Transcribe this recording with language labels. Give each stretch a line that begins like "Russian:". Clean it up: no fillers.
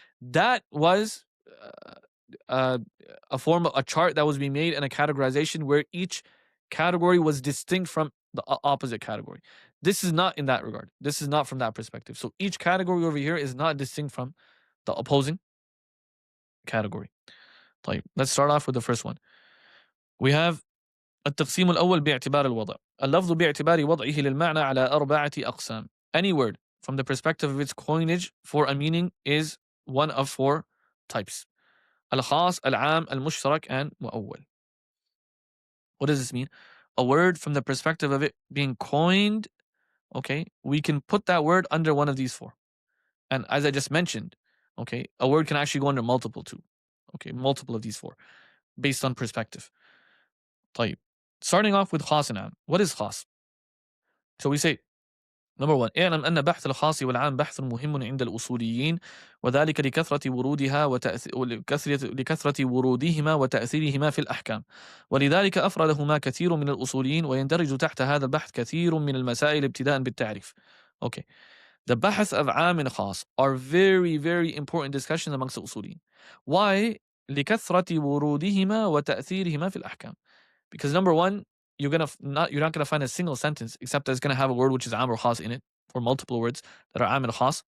English: That was a form of a chart that was being made and a categorization where each category was distinct from the opposite category. This is not in that regard. This is not from that perspective. So each category over here is not distinct from the opposing category. طيب, let's start off with the first one.
Arabic: We have التقسيم الأول باعتبار الوضع. اللفظ باعتبار وضعه للمعنى على 4 أقسام.
English: Any word from the perspective of its coinage for a meaning is one of 4 types. Al-Khas, Al-Am, Al-Mushtarak, and Mu'awwal. What does this mean? A word from the perspective of it being coined, okay, we can put that word under one of these 4. And as I just mentioned, okay, a word can actually go under multiple too. Okay, multiple of these 4 based on perspective. طيب. Starting off with Khas and Am. What is Khas? So we say, number 1,
Arabic: اعلم أن بحث الخاص والعام بحث مهم عند الأصوليين وذلك لكثرة ورودها لكثرة ورودهما وتأثيرهما في الأحكام ولذلك أفردهما كثير من الأصوليين ويندرج تحت هذا البحث كثير من المسائل ابتداء بالتعريف.
English: Okay. The bahth of am and khas are very, very important discussions amongst the usuliyin. Why?
Arabic: لكثرة ورودهما وتأثيرهما في الأحكام.
English: Because number one, you're not gonna find a single sentence except that it's gonna have a word which is am or khas in it, or multiple words that are am and khas.